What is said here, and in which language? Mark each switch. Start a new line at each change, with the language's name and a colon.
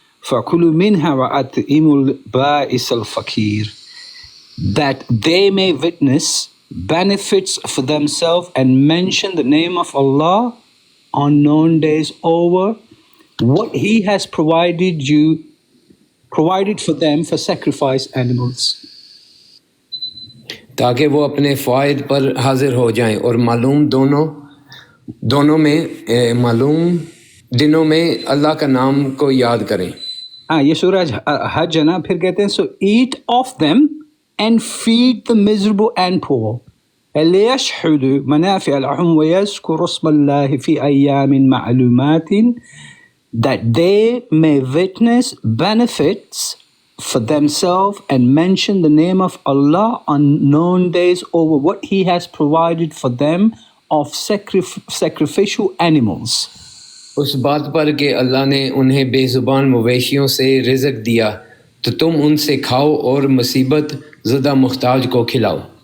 Arabic: فَكُلُوا مِنْهَا وَأَطْعِمُوا الْبَائِسَ الْفَقِيرَ,
English: that they may witness benefits for themselves and mention the name of Allah on known days over what He has provided for them for sacrifice animals.
Urdu: تاکہ وہ اپنے فوائد پر حاضر ہو جائیں اور معلوم دونوں میں معلوم دنوں میں اللہ کا نام کو یاد کریں. ہاں یہ سورہ حج ہے نا. پھر کہتے ہیں
English: so eat of them and feed the miserable and poor.
Arabic: لِيَشْهَدُوا مَنَافِعَ لَهُمْ وَيَذْكُرُوا اسْمَ اللَّهِ فِي أَيَّامٍ مَّعْلُومَاتٍ,
English: that they may witness benefits for themselves and mention the name of Allah on known days over what He has provided for them of sacrificial animals.
Urdu: اس بات پر کہ اللہ نے انہیں بے زبان مویشیوں سے رزق دیا تو تم ان سے کھاؤ اور مصیبت زدہ محتاج کو کھلاؤ.